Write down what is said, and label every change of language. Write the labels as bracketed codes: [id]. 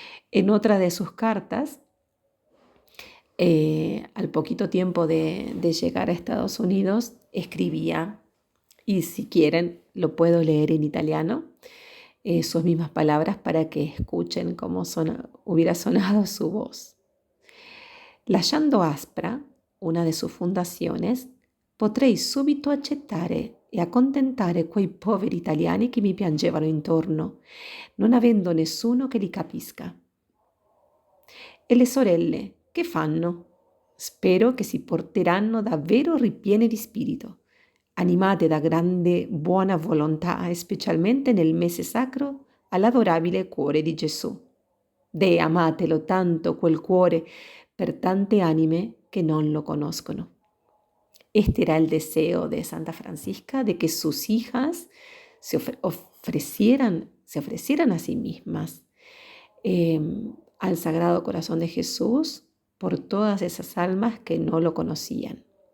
[es] En otra de sus cartas, al poquito tiempo de llegar a Estados Unidos, escribía, y si quieren lo puedo leer en italiano, sus mismas palabras para que escuchen cómo hubiera sonado su voz. [it] Lasciando Aspra, [es] una de sus fundaciones, [it] potrei subito accettare e accontentare quei poveri italiani che mi piangevano intorno, non avendo nessuno che li capisca. E le sorelle, che fanno? Spero che si porteranno davvero ripiene di spirito, animate da grande buona volontà, specialmente nel mese sacro all'adorabile cuore di Gesù. Deh, amatelo tanto quel cuore per tante anime che non lo conoscono. [es] Este era el deseo de Santa Francisca, de que sus hijas se ofrecieran a sí mismas al Sagrado Corazón de Jesús por todas esas almas que no lo conocían.